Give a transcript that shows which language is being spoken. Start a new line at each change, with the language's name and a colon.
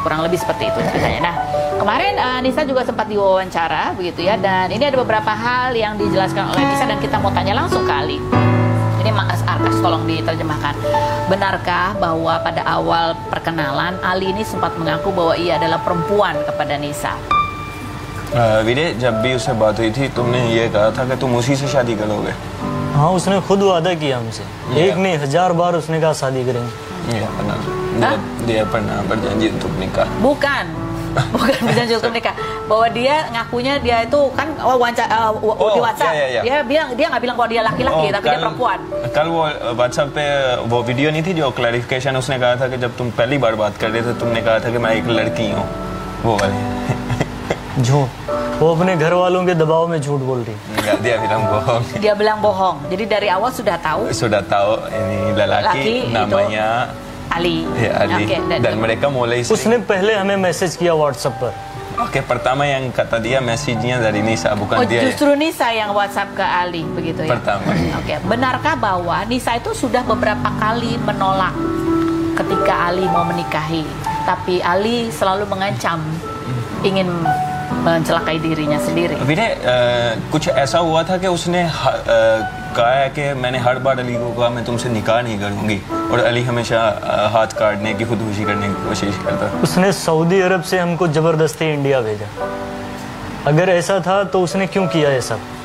Indonesian: Kurang lebih seperti itu ceritanya. Nah, kemarin Nisa juga sempat diwawancara begitu ya, dan ini ada beberapa hal yang dijelaskan oleh Nisa dan kita mau tanya langsung ke Ali. Ini Mas Arkash, tolong diterjemahkan. Benarkah bahwa pada awal perkenalan Ali ini sempat mengaku bahwa ia adalah perempuan kepada Nisa?
Hindi: वीरे, जब भी उससे बात हुई थी तुमने ये कहा था कि तुम उसी से शादी करोगे। हाँ, उसने खुद वादा किया हमसे, एक नहीं 1000 बार उसने कहा शादी करेंगे।
Indonesian: Iya benar. Dia pernah berjanji untuk nikah. Bukan berjanji untuk nikah. Bahwa dia ngakunya dia itu kan di WhatsApp. Dia bilang, dia nggak bilang bahwa dia laki-laki, tapi dia perempuan.
Hindi: कल वो WhatsApp पे वो video नहीं थी जो clarification उसने कहा था कि जब तुम पहली बार बात कर रहे थे तुमने कहा था कि मैं एक लड़की हूँ, वो वाली। झूठ, वो अपने घर वालों के दबाव में झूठ बोल रही।
Indonesian: Enggak, dia bilang bohong. Dia bilang bohong. Jadi dari awal sudah tahu. Sudah tahu ini lelaki namanya Ali. Ya, Ali. Okay, dan mereka mulai
Hindi: उसने पहले हमें मैसेज किया WhatsApp पर।
Indonesian: Oke, pertama yang kata dia message-nya dari Nisa, bukan dia. Justru Nisa yang WhatsApp ke Ali begitu ya. Pertama. Oke, benarkah bahwa Nisa itu sudah beberapa kali menolak ketika Ali mau menikahi, tapi Ali selalu mengancam ingin mencelakai dirinya sendiri?
Hindi: वीरे, कुछ ऐसा हुआ था कि उसने कहा है कि मैंने हर बार अली को कहा मैं तुमसे निकाह नहीं करूंगी, और अली हमेशा हाथ काटने की, खुदकुशी करने की कोशिश करता। उसने सऊदी अरब से हमको जबरदस्ती इंडिया भेजा। अगर ऐसा था तो उसने क्यों किया ये सब?